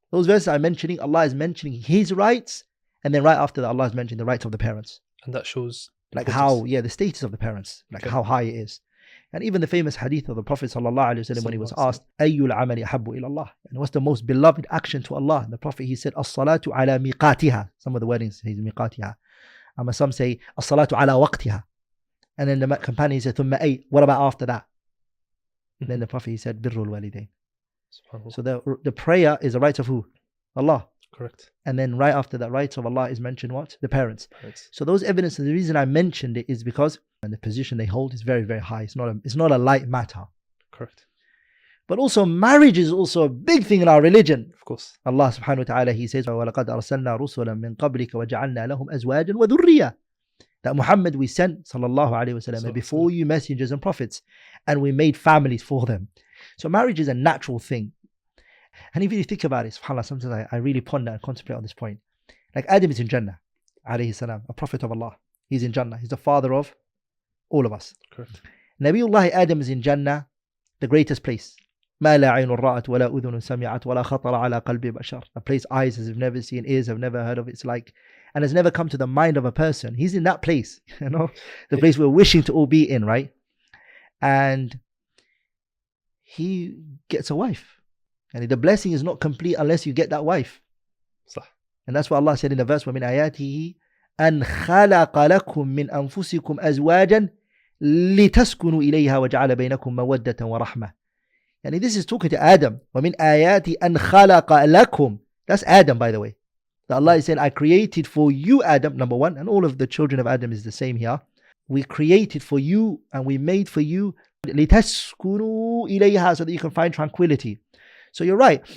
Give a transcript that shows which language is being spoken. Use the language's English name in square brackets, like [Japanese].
[English] Those verses I'm mentioning, Allah is mentioning his rights, and then right after that Allah is mentioning the rights of the parents. And that shows how, the status of the parents, how high it is. And even the famous hadith of the Prophet ﷺ when he was asked, [Arabic] أَيُّ الْعَمَلِ أَحَبُّ إِلَى اللَّهِ, [English] and what's the most beloved action to Allah? And the Prophet, he said, [Arabic] الصَّلَاةُ عَلَى مِيقَاتِهَا. [English] Some of the wordings say مِيقَاتِهَا. Some say, [Arabic] الصَّلَاةُ عَلَى وَقْتِهَا. [English] And then the companion said, [Arabic] ثُمَّ أَيْ, [English] what about after that? And then the Prophet, he said, [Arabic] بِرُّ الْوَالِدَيْنِ. [English] So the prayer is the right of who? Allah. Correct. And then right after that, rights of Allah is mentioned what? The parents. So those evidence, and the reason I mentioned it is because the position they hold is very, very high. It's not a light matter. Correct. But also marriage is also a big thing in our religion. Of course. [Arabic] Allah subhanahu wa ta'ala, [English] he says, [Arabic] وَلَقَدْ أَرْسَلْنَا رُسُلًا مِنْ قَبْلِكَ وَجَعَلْنَا لَهُمْ أَزْوَاجًا وَذُرِّيَّةً. [English] That Muhammad we sent, sallallahu alayhi wa sallam, before you messengers and prophets, and we made families for them. So marriage is a natural thing. And if you think about it, subhanAllah, sometimes I really ponder and contemplate on this point. Like Adam is in Jannah, alayhi salam, a prophet of Allah. He's in Jannah. He's the father of all of us. Correct. Nabiullah Adam is in Jannah, the greatest place. [Arabic] ما لا عين رأت ولا أذن سمعت ولا خطر على قلب بشر. [English] A place eyes have never seen, ears have never heard of. It's like, and has never come to the mind of a person. He's in that place, the place we're wishing to all be in, right? And he gets a wife. And the blessing is not complete unless you get that wife. And that's what Allah said in the verse, [Arabic] وَمِنْ آيَاتِهِ أَنْ خَلَقَ لَكُم مِّنْ أَنفُسِكُمْ أَزْوَاجًا لِتَسْكُنُوا إِلَيْهَا وَجَعَلَ بَيْنَكُم مَوَدَّةً وَرَحْمَةً. [English] And this is talking to Adam. [Arabic] وَمِنْ آيَاتِ أَنْ خَلَقَ لَكُم. [English] That's Adam, by the way. That Allah is saying, I created for you, Adam, number one, and all of the children of Adam is the same here. We created for you and we made for you [Arabic] لِتَسْكُنُوا إِلَيْهَا, [English] so that you can find tranquility. So you're right.